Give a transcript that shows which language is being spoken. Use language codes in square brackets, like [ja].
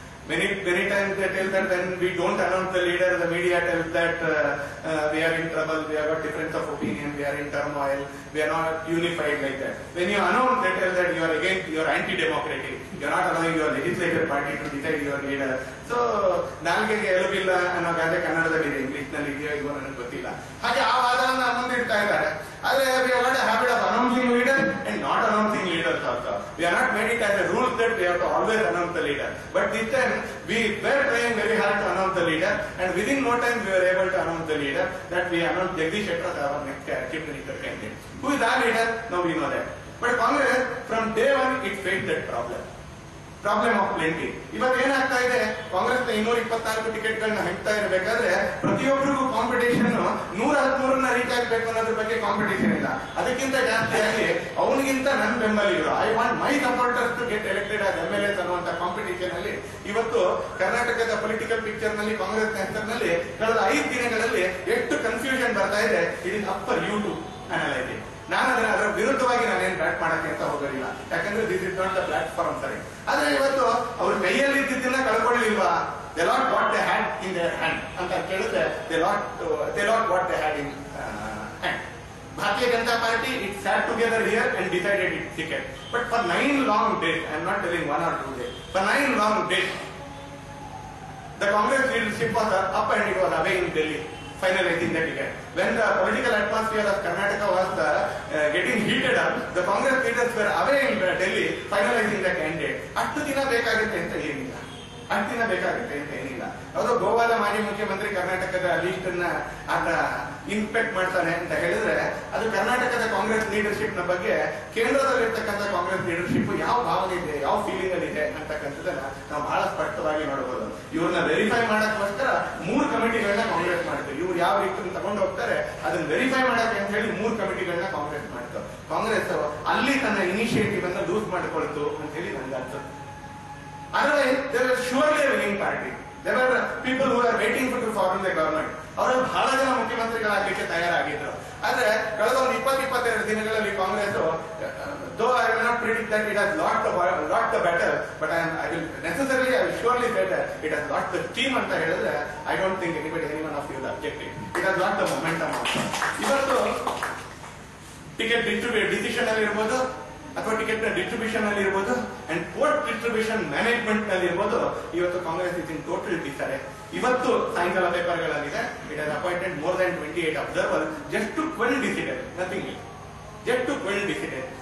[en] Many times they tell that when we don't announce the leader, the media tells that we are in trouble, we have a difference of opinion, we are in turmoil, we are not unified like that. When you announce, they tell that you are anti-democratic, you are not allowing your legislative party to decide your leader. [kn] So, ನಾಲ್ಗೆಗೆ ಎಲುಬಿಲ್ಲ ಅನ್ನೋ ಗಾದೆ ಕನ್ನಡದಲ್ಲಿದೆ, ಇಂಗ್ಲಿಷ್ನಲ್ಲಿ ಇದೆಯೋ ಇವ ನನಗೆ ಗೊತ್ತಿಲ್ಲ. ಹಾಗೆ ಆ ವಾದವನ್ನು ಮುಂದಿಡ್ತಾ ಇದ್ದಾರೆ. ಆದರೆ [en] we have got a habit of announcing leader and not announcing leaders also. We are not made it as a rule that we have to always announce the leader. But this time we were trying very hard to announce the leader, and within no time we were able to announce the leader that we announced Jagdish Shettar as our next chief minister candidate. Who is our leader? Now we know that. But Congress from day one it faced that problem. Problem of plenty. [kn] ಇವತ್ತು ಏನಾಗ್ತಾ ಇದೆ, ಕಾಂಗ್ರೆಸ್ 224 ಟಿಕೆಟ್ಗಳನ್ನ ಹಂಚ್ತಾ ಇರಬೇಕಾದ್ರೆ ಪ್ರತಿಯೊಬ್ಬರಿಗೂ competition 113 reach ಆಗಬೇಕು ಅನ್ನೋದ್ರ ಬಗ್ಗೆ competition ಇಲ್ಲ. ಅದಕ್ಕಿಂತ ಜಾಸ್ತಿಯಾಗಿ ಅವನಿಗಿಂತ ನನ್ನ ಬೆಂಬಲಿಗರು, [en] I want my supporters to get elected as MLAs [kn] ಅನ್ನುವಂತ ಕಾಂಪಿಟೇಷನ್ ಅಲ್ಲಿ ಇವತ್ತು ಕರ್ನಾಟಕದ ಪೊಲಿಟಿಕಲ್ ಪಿಕ್ಚರ್ ನಲ್ಲಿ ಕಾಂಗ್ರೆಸ್ ಹೆಸರಿನಲ್ಲಿ ಕಳೆದ 5 ದಿನಗಳಲ್ಲಿ ಎಷ್ಟು ಕನ್ಫ್ಯೂಷನ್ ಬರ್ತಾ ಇದೆ. [en] It is up for you to analyse. [kn] ನಾನು ಅದರ ವಿರುದ್ಧವಾಗಿ ನಾನೇನು ಬ್ಯಾಟ್ ಮಾಡಕ್ಕೆ ಅಂತ ಹೋಗೋದಿಲ್ಲ, ಯಾಕಂದ್ರೆ [en] this is not the platform [kn] ಸರಿ. ಆದ್ರೆ ಇವತ್ತು ಅವ್ರ ಕೈಯಲ್ಲಿ ಇದ್ದಿದ್ದನ್ನ ಕಳ್ಕೊಳ್ಳಿಲ್ವಾ? [en] they lost what they had in their hand [kn] ಅಂತ ಕೇಳಿದ್ರೆ [en] They lost what they had in hand. Bharatiya Janata Party, it sat together here and decided its ticket. But for 9 long days, I am not telling 1 or 2 days, for 9 long days, the Congress leadership was up and it was away in Delhi, finalizing the ticket. When the political atmosphere of Karnataka was getting heated up, the Congress leaders were away in Delhi, finalizing the candidate. [kn] ಅಷ್ಟು ದಿನ ಬೇಕಾಗುತ್ತೆ ಅಂತ ಏನಿಲ್ಲ, ಅಷ್ಟು ದಿನ ಬೇಕಾಗುತ್ತೆ ಅಂತ ಏನಿಲ್ಲ. ಅವರು ಗೋವಾದ ಮಾಜಿ ಮುಖ್ಯಮಂತ್ರಿ ಕರ್ನಾಟಕದ ಲೀಸ್ಟ್ ಅನ್ನ ಆತ ಇನ್ಸ್ಪೆಕ್ಟ್ ಮಾಡ್ತಾನೆ ಅಂತ ಹೇಳಿದ್ರೆ ಅದು ಕರ್ನಾಟಕದ ಕಾಂಗ್ರೆಸ್ ಲೀಡರ್ಶಿಪ್ ನ ಬಗ್ಗೆ ಕೇಂದ್ರದಲ್ಲಿರ್ತಕ್ಕಂಥ ಕಾಂಗ್ರೆಸ್ ಲೀಡರ್ಶಿಪ್ ಯಾವ ಭಾವನೆ ಇದೆ, ಯಾವ ಫೀಲಿಂಗ್ ಅಲ್ಲಿ ಇದೆ ಅಂತಕ್ಕಂಥದ್ದನ್ನ ನಾವು ಬಹಳ ಸ್ಪಷ್ಟವಾಗಿ ನೋಡಬಹುದು. ಇವ್ರನ್ನ ವೆರಿಫೈ ಮಾಡಕ್ಕೋಸ್ಕರ 3 ಕಮಿಟಿಗಳನ್ನ ಕಾಂಗ್ರೆಸ್ ಮಾಡ್ತಾರೆ. ಇವ್ರು ಯಾವ ರೀತಿ ತಗೊಂಡು ಹೋಗ್ತಾರೆ ಅದನ್ನ ವೆರಿಫೈ ಮಾಡಕ್ಕೆ ಅಂತ ಹೇಳಿ 3 ಕಮಿಟಿಗಳನ್ನ ಕಾಂಗ್ರೆಸ್ ಮಾಡ್ತಾರೆ. ಕಾಂಗ್ರೆಸ್ ಅಲ್ಲಿ ತನ್ನ ಇನಿಷಿಯೇಟಿವ್ ಅನ್ನ ಲೂಸ್ ಮಾಡಿಕೊಳ್ತು ಅಂತ ಹೇಳಿ ನನ್ಗೆ ಅನ್ಸುತ್ತೆ. [en] Otherwise, there was surely a winning party. There were people who were waiting to form the government. [kn] ಅವರು ಬಹಳ ಜನ ಮುಖ್ಯಮಂತ್ರಿಗಳಾಗಲಿಕ್ಕೆ ತಯಾರಾಗಿದ್ರು. ಆದ್ರೆ ಕಳೆದ ಒಂದು 20-22 ದಿನಗಳಲ್ಲಿ Congress [en] though I will not predict that it has lost the battle, but I will surely say that it has lost the steam [kn] ಅಂತ ಹೇಳಿದ್ರೆ [en] I don't think anyone of you will object it. It has lost the momentum also. [kn] ಇವತ್ತು ticket decision ಅಲ್ಲಿ ಇರ್ಬೋದು ಅಥವಾ ticket ನ distribution ಅಲ್ಲಿ ಇರ್ಬೋದು and post distribution management ನಲ್ಲಿ ಇರ್ಬೋದು, ಇವತ್ತು ಕಾಂಗ್ರೆಸ್ [en] Is in total disarray. [kn] ಇವತ್ತು ಸಾಯಂಕಾಲ ಪೇಪರ್ಗಳಾಗಿದೆ, [en] It has appointed more than 28 observer just to quell dissident, nothing it, just to quell dissident.